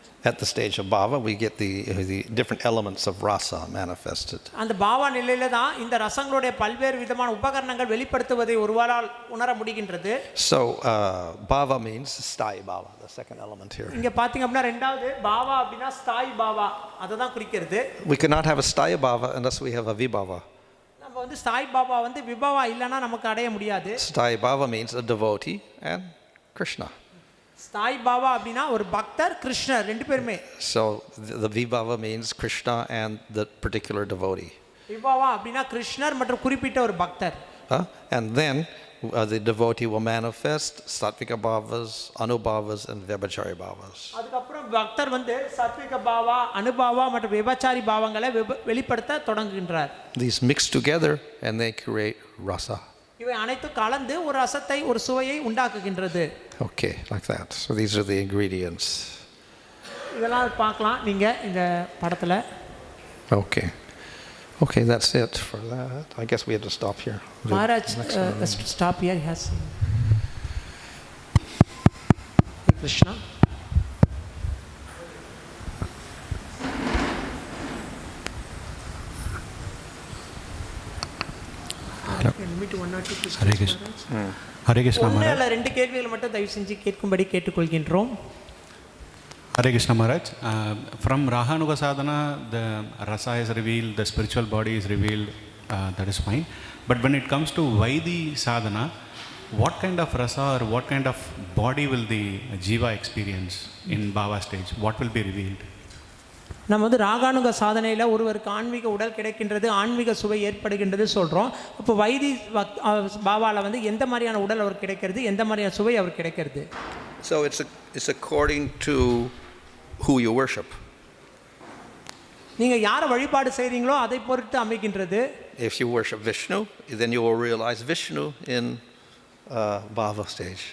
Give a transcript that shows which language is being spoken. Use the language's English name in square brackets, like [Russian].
[English] At the stage of bhava we get the different elements of rasa manifested. [Tamil] அந்த பாவா நிலையில தான் இந்த ரசங்களுடைய பல்வேறு விதமான உபகரணங்கள் வெளிப்படுத்துவதை ஒருவரால் உணர முடிகின்றது. [English] So bhava means sthayi bhava, the second element here. [Tamil] இங்க பாத்தீங்க அப்படினா இரண்டாவது பாவா அப்படினா ஸ்தாயி பாவா, அத தான் குறிக்கிறது. [English] We cannot have a sthayi bhava unless we have a vibhava. [Tamil] நம்ம வந்து ஸ்தாயி பாவா வந்து விபவா இல்லனா நமக்கு அடைய முடியாது. [English] Sthayi bhava means a devotee and Krishna. [Tamil] ஸ்தாயி பாவா அப்படினா ஒரு பக்தர் கிருஷ்ணர் ரெண்டு பேருமே. [English] So the vibhava means Krishna and the particular devotee. [Tamil] விபவா அப்படினா கிருஷ்ணர் மற்றும் குறிப்பிட்ட ஒரு பக்தர். [English] And then the devotee will manifest sattvika bhavas, anubhavas and vyabhachari bhavas. [Tamil] அதுக்கு அப்புறம் பக்தர் வந்து சாத்விக பாவா, அனுபாவா மற்றும் விபச்சாரி பாவங்களை வெளிப்படுத்த தொடங்குகின்றார். [English] These mix together and they create rasa. [Tamil] இவை அனைத்தும் கலந்து ஒரு ரசத்தை ஒரு சுவையை உண்டாக்குகின்றது. [English] Okay, like that. So these are the ingredients. இதெல்லாம் பார்க்கலாம் நீங்க இந்த படத்துல. Okay. Okay, that's it for that. I guess we have to stop here. Maharaj, let's stop here. Yes. Krishna. [Tamil] Hare Krishna. Hare Krishna Maharaj. ரெண்டு கேள்விகள் மட்டும் தயவு செஞ்சு கேட்கும்படி கேட்டுக்கொள்கின்றோம். [English] Hare Krishna Maharaj. From Rahanuga Sadhana, the rasa is revealed, the spiritual body is revealed, that is fine. But when it comes to Vaidhi Sadhana, what kind of rasa or what kind of body will the jiva experience in Bhava stage? What will be revealed? [Tamil] நம்ம வந்து ராகானுக சாதனையில் ஒருவருக்கு ஆன்மீக உடல் கிடைக்கின்றது, ஆன்மீக சுவை ஏற்படுகின்றது சொல்கிறோம். இப்போ வைதி பாவாவில் வந்து எந்த மாதிரியான உடல் அவருக்கு கிடைக்கிறது, எந்த மாதிரியான சுவை அவருக்கு கிடைக்கிறது? [English] So it's according to who you worship. [Tamil] நீங்கள் யாரை வழிபாடு செய்கிறீங்களோ அதை பொறுத்து அமைக்கின்றது. [English] If you worship Vishnu, then you will realize Vishnu in Bhava stage.